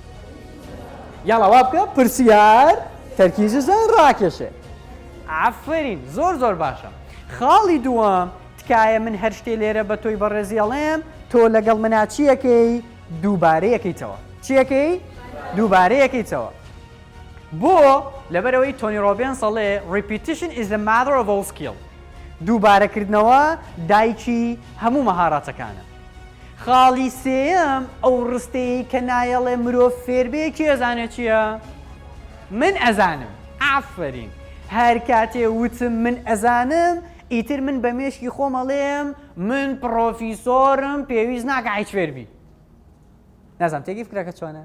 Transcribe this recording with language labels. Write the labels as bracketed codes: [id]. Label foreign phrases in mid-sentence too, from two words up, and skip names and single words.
[ckb] یاڵا وا بکە پرسیار تەرکیز و زەهن ڕاکێشێ ئافرین زۆر باشە خاڵی دووەم تکایە من هەر شتێ لێرە بە تۆی بەڕێزیەڵێم تۆ لەگەڵ منا چیەکەی دووبارەیەکەیتەوە چیەکەی دووبارەیەکەیتەوە بۆ لەبەرەوەی تۆنی ڕۆبێن سەڵێ [en] repetition is the mother of all skill [ckb] دووبارەکردنەوە دایکی هەموو مەهارەتەکانە خاڵی سێەم ئەو ڕستەی کە نایەڵێ مرۆڤ فێربێ کێ ئەزانێت چییە؟ من ئەزانم ئافرین هەر کاتێ وتم من ئەزانم ئیتر من بە مێشکی خۆمەڵێم من پرۆفیسۆرم پێویست ناکە هیچ فێربی نازانم تێگی فکرەکە چۆنە؟